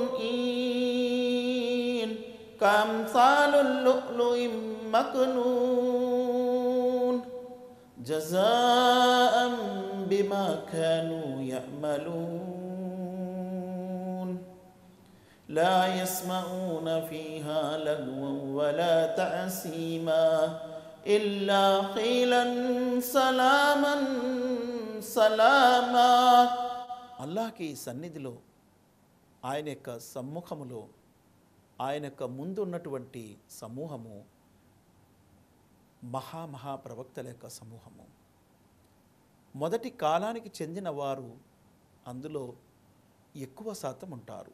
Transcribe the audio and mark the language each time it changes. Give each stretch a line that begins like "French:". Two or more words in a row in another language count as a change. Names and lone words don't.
Arabic: عين كأمثال اللؤلؤ المكنون جزاء بما كانوا يعملون لا يسمعون فيها لغوا ولا تأثيما إلا قيلا سلاما سلاما.
Telugu: అల్లాహ్కి సన్నిధిలో, ఆయన యొక్క సమ్ముఖములో, ఆయన యొక్క ముందు ఉన్నటువంటి సమూహము మహాప్రవక్తల యొక్క సమూహము. మొదటి కాలానికి చెందిన వారు అందులో ఎక్కువ శాతం ఉంటారు.